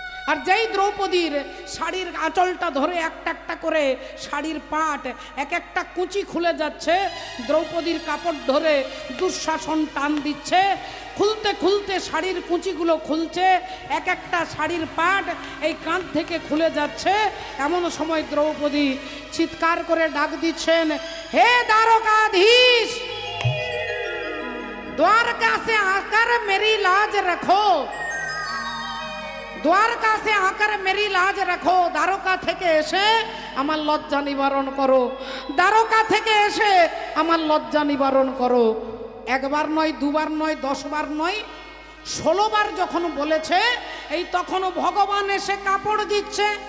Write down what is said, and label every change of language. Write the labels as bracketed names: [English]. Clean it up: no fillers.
[Bangla] আর যেই দ্রৌপদীর শাড়ির আঁচলটা ধরে একটা একটা করে শাড়ির পাট এক একটা কুচি খুলে যাচ্ছে, দ্রৌপদীর কাপড় ধরে দুঃশাসন টান দিচ্ছে, খুলতে খুলতে শাড়ির কুচিগুলো খুলছে, এক একটা শাড়ির পাট এই কাঁধ থেকে খুলে যাচ্ছে। এমন সময় দ্রৌপদী চিৎকার করে ডাক দিচ্ছেন, হে দ্বারকাধীশ, [Hindi] द्वारका से आकर मेरी लाज रखो, द्वारका से आकर मेरी लाज रखो। [Bangla] দ্বারকা থেকে এসে আমার লজ্জা নিবারণ করো, দ্বারকা থেকে এসে আমার লজ্জা নিবারণ করো। একবার নয়, দুবার নয়, 10 বার নয়, 16 বার যখন বলেছে, এই তখনও ভগবান এসে কাপড় দিচ্ছে।